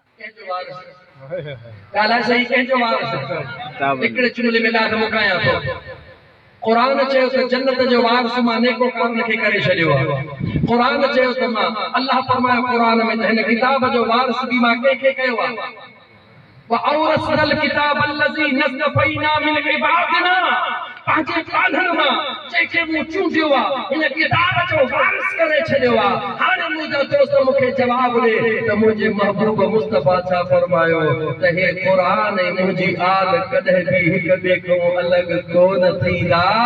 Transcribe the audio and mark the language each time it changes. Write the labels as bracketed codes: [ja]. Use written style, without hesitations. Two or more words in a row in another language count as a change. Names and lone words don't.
[sd] कंहिंजो वारिस? ॻाल्हाए सही कंहिंजो वारस हिकिड़े चुगले में ॾाढो मुकायां थो क़ुरान चयो त जन्नत जो वारस मां नेकोकारन खे करे छॾियो आहे क़ुरान चयो त मां अल्लाह फरमायो क़ुरान में त हिन किताब जो वारस बि मां कंहिंखे कयो आहे [ar] وأورثنا الكتاب الذي نصفينا من عبادنا [sd] पंहिंजे पालण मां जंहिंखे मूं चूंडियो आहे हिन किताब जो वारिस करे छॾियो आहे हाणे मुंहिंजो दोस्त मूंखे जवाबु ॾे त मुंहिंजे महबूब मुस्तफ़ा छा फरमायो त हे क़ुरान ऐं मुंहिंजी आल कॾहिं बि हिक ॿिए खां अलॻि कोन थींदा